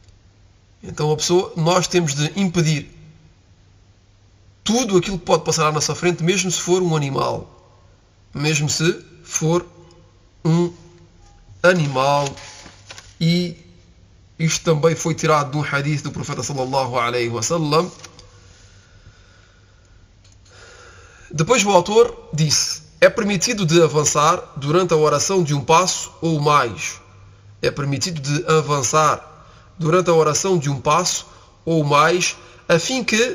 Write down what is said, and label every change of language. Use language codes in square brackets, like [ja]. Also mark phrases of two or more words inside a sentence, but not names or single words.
[pt] Então nós temos de impedir tudo aquilo que pode passar à nossa frente, mesmo se for um animal. Mesmo se for um animal. E isto também foi tirado de um hadith do profeta [ar] صلى الله عليه وسلم. [pt] Depois o autor disse: é permitido de avançar durante a oração de um passo ou mais. É permitido de avançar durante a oração de um passo ou mais, a fim que